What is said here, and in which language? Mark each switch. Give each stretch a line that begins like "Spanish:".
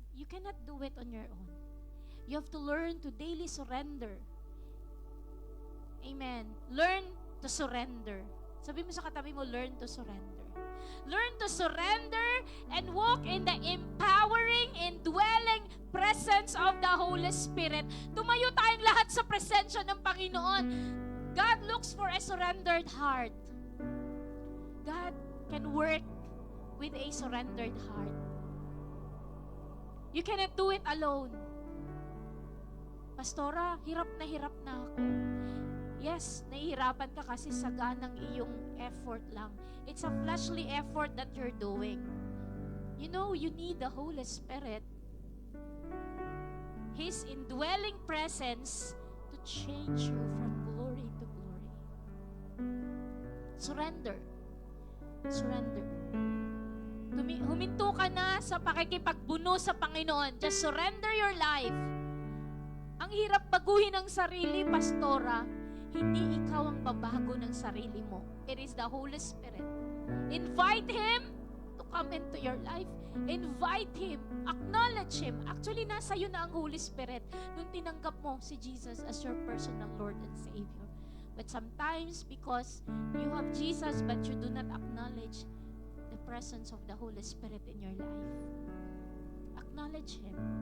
English: You cannot do it on your own. You have to learn to daily surrender. Amen. Learn to surrender.
Filipino: Sabi mo sa katabi mo,
English: learn to surrender. Learn to surrender and walk in the empowering, indwelling presence of the Holy Spirit.
Filipino: Tumayo tayong lahat sa presensya ng Panginoon.
English: God looks for a surrendered heart. God can work with a surrendered heart. You cannot do it alone.
Filipino: Pastora, hirap na ako. Yes, nahihirapan ka kasi saganang iyong effort lang.
English: It's a fleshly effort that you're doing. You know, you need the Holy Spirit. His indwelling presence to change you from glory to glory. Surrender. Surrender.
Filipino: Huminto ka na sa pakikipagbuno sa Panginoon.
English: Just surrender your life.
Filipino: Ang hirap baguhin ang sarili, pastora. Hindi ikaw ang babago ng sarili mo.
English: It is the Holy Spirit. Invite Him to come into your life. Invite Him. Acknowledge Him.
Filipino: Actually, nasa iyo na ang Holy Spirit nung tinanggap mo si Jesus
English: as your personal Lord and Savior. But sometimes, because you have Jesus but you do not acknowledge the presence of the Holy Spirit in your life, acknowledge Him.